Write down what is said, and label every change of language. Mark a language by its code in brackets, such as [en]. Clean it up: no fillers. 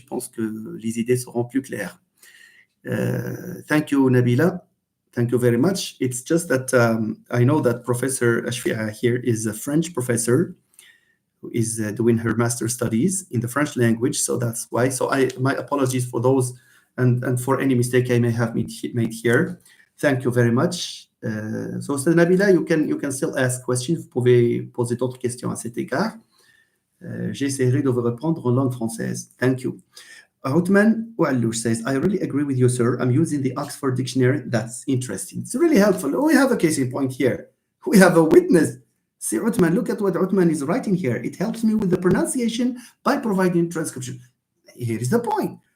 [fr] Je pense que les idées seront plus claires. [en] Thank you, Nabila. Thank you very much. It's just that I know that Professor Ashfia here is a French professor who is doing her master's studies in the French language. So that's why. So my apologies for those and for any mistake I may have made here. Thank you very much. So, Nabila, you can still ask questions. [fr] Vous pouvez poser d'autres questions à cet égard. J'essaierai de vous répondre en langue française. [en] Thank you. Othman Ouallouch says, I really agree with you, sir. I'm using the Oxford Dictionary. That's interesting. It's really helpful. We have a case in point here. We have a witness. See, Othman, look at what Othman is writing here. It helps me with the pronunciation by providing transcription. Here is the point.